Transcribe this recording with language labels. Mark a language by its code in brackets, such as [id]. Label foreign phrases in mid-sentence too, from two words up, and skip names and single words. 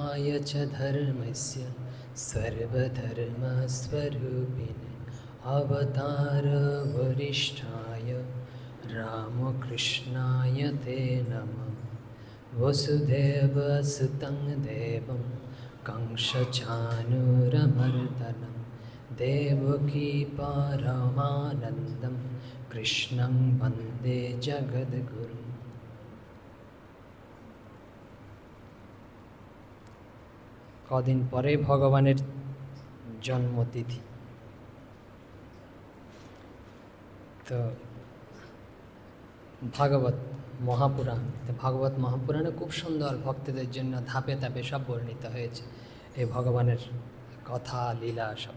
[sa] हिताय च धर्मस्य सर्वधर्मस्वरूपिणे अवतारवरिष्ठाय रामकृष्णाय ते नमः। वसुदेवसुतं देवं कंसचाणूरमर्दनं देवकी परमानन्दं कृष्णं वन्दे जगद्गुरुम्। [bn] কদিন পরে ভগবানের জন্মতিথি। তো ভাগবত মহাপুরাণ, তো ভাগবত মহাপুরাণে খুব সুন্দর ভক্তদের জন্য ধাপে ধাপে সব বর্ণিত হয়েছে এই ভগবানের কথা লীলা সব।